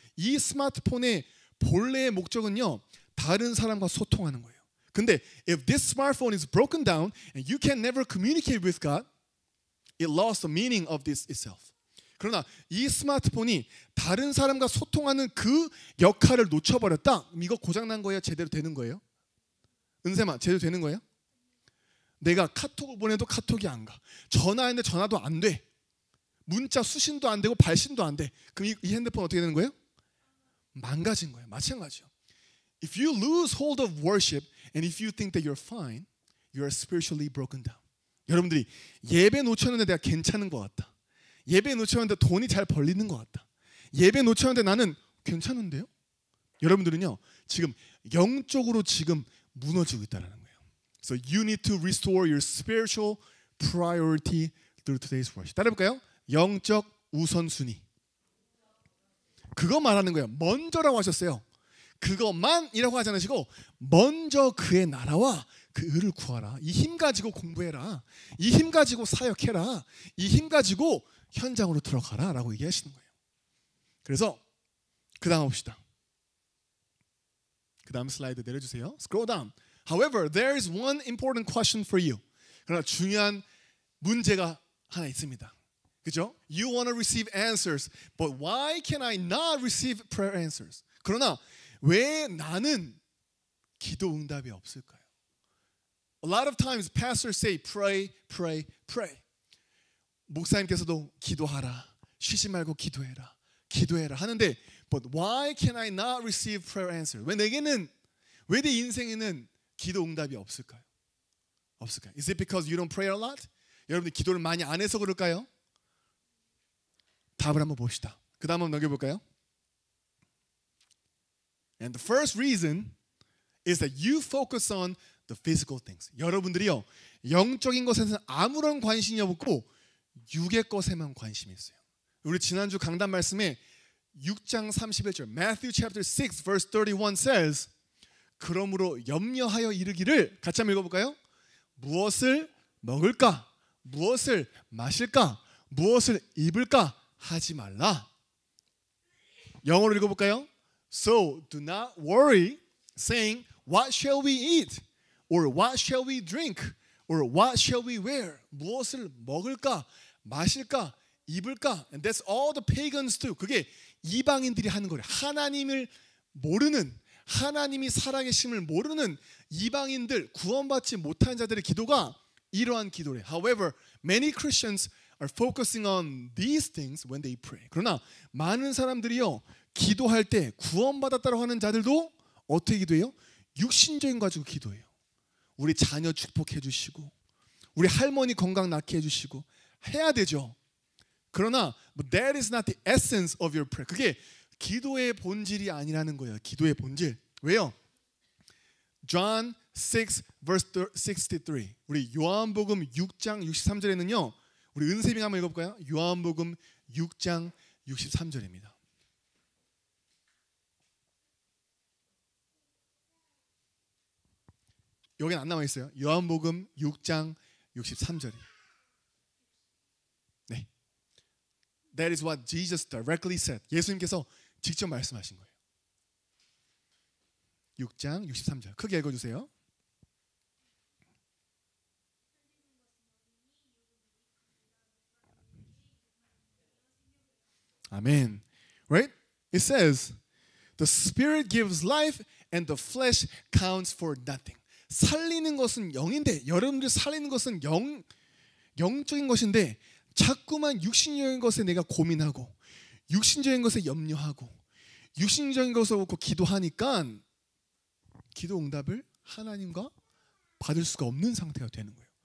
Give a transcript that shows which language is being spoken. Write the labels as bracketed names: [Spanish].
[Korean] 이 스마트폰의 본래의 목적은요, 다른 사람과 소통하는 거예요. [English] 근데 if this smartphone is broken down and you can never communicate with God, it lost the meaning of this itself. [Korean] 그러나 이 스마트폰이 다른 사람과 소통하는 그 역할을 놓쳐버렸다. 이거 고장난 거예요? 제대로 되는 거예요? 은샘아, 제대로 되는 거예요? 내가 카톡을 보내도 카톡이 안 가. 전화했는데 전화도 안 돼. 문자 수신도 안 되고 발신도 안 돼. 그럼 이 핸드폰 어떻게 되는 거예요? 망가진 거예요. 마찬가지요. [English] If you lose hold of worship and if you think that you're fine, you are spiritually broken down. [Korean] 여러분들이 예배 놓쳤는데 내가 괜찮은 것 같다. 예배 놓쳤는데 돈이 잘 벌리는 것 같다. 예배 놓쳤는데 나는 괜찮은데요? 여러분들은요, 지금 영적으로 지금 무너지고 있다는 거예요. [English] So you need to restore your spiritual priority through today's worship. [Korean] 따라해볼까요? 영적 우선순위. 그거 말하는 거예요. 먼저라고 하셨어요. 그것만이라고 하지 않으시고 먼저 그의 나라와 그 의를 구하라. 이 힘 가지고 공부해라. 이 힘 가지고 사역해라. 이 힘 가지고 현장으로 들어가라 라고 얘기하시는 거예요. 그래서 그 다음 봅시다. 그 다음 슬라이드 내려주세요. [English] Scroll down. However, there is one important question for you. [Korean] 그러나 중요한 문제가 하나 있습니다. 그죠? [English] You want to receive answers, but why can I not receive prayer answers? [Korean] 그러나 왜 나는 기도 응답이 없을까요? [English] A lot of times pastors say pray, pray, pray. [Korean] 목사님께서도 기도하라, 쉬지 말고 기도해라, 기도해라 하는데 [English] but why can I not receive prayer answers? [Korean] 왜 내게는, 왜 내 인생에는 기도 응답이 없을까요? 없을까요? [English] Is it because you don't pray a lot? [Korean] 여러분들 기도를 많이 안 해서 그럴까요? 답을 한번 봅시다. 그 다음 한번 넘겨볼까요? [English] And the first reason is that you focus on the physical things. [Korean] 여러분들이요, 영적인 것에는 아무런 관심이 없고 육의 것에만 관심이 있어요. 우리 지난주 강단 말씀에 6장 31절 [English] Matthew chapter 6 verse 31 says [Korean] 그러므로 염려하여 이르기를 같이 한번 읽어볼까요? 무엇을 먹을까? 무엇을 마실까? 무엇을 입을까? 하지 말라. 영어로 읽어볼까요? [English] So do not worry saying what shall we eat? Or what shall we drink? Or what shall we wear? [Korean] 무엇을 먹을까? 마실까? 입을까? [English] And that's all the pagans do. [Korean] 그게 이방인들이 하는 거래요. 하나님을 모르는, 하나님이 살아계심을 모르는 이방인들, 구원받지 못한 자들의 기도가 이러한 기도래. [English] However, many Christians are focusing on these things when they pray. [Korean] 그러나 많은 사람들이요, 기도할 때 구원받았다고 하는 자들도 어떻게 기도해요? 육신적인 거 가지고 기도해요. 우리 자녀 축복해 주시고 우리 할머니 건강 낫게 해주시고 해야 되죠. [English] 그러나 but that is not the essence of your prayer. [Korean] 그게 기도의 본질이 아니라는 거예요. 기도의 본질. 왜요? John 6 verse 63. 우리 요한복음 6장 63절에는요. 우리 은세빙 한번 읽어볼까요? 요한복음 6장 63절입니다. 여기는 안 남아 있어요. 요한복음 6장 63절이. 네. [English] That is what Jesus directly said. [Korean] 예수님께서 직접 말씀하신 거예요. 6장 63절. 크게 읽어 주세요. 아멘. [English] Right? It says, the spirit gives life and the flesh counts for nothing. [Korean] 살리는 것은 영인데 여러분들 살리는 것은 영적인 것인데 자꾸만 육신적인 것에 내가 고민하고 육신적인 것에 염려하고 육신적인 것을 놓고 기도하니까 기도 응답을 하나님과 받을 수가 없는 상태가 되는 거예요.